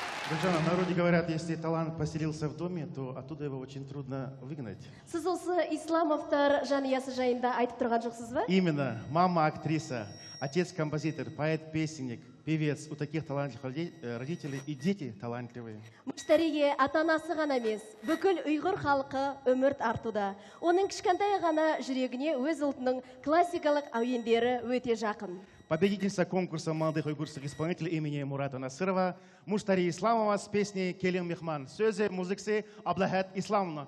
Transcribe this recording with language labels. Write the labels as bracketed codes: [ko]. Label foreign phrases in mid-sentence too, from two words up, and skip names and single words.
[ru] Гүлжан, в народе говорят, если талант поселился в доме, то оттуда его очень трудно выгнать. [kk] Сіз осы исламовтар жанұясы жайында айтып тұрған жоқсыз ба? [ru] Именно. Мама актриса, отец композитор, поэт-песенник, певец. У таких талантливых родителей и дети талантливые. [kk] Мұштариге ата-анасы ғана емес, бүкіл ұйғыр халқы өмірт артуда. Оның кішкентай ғана жүрегіне өз ұлтының классикалық әуендері өте жақын. [ru] Победительница конкурса молодых уйгурских исполнителей имени Мурата Насырова Муштари Исламова с песней «Келин Мехман». [kk] Сөзі, музыкасы Аблахат Исламовна.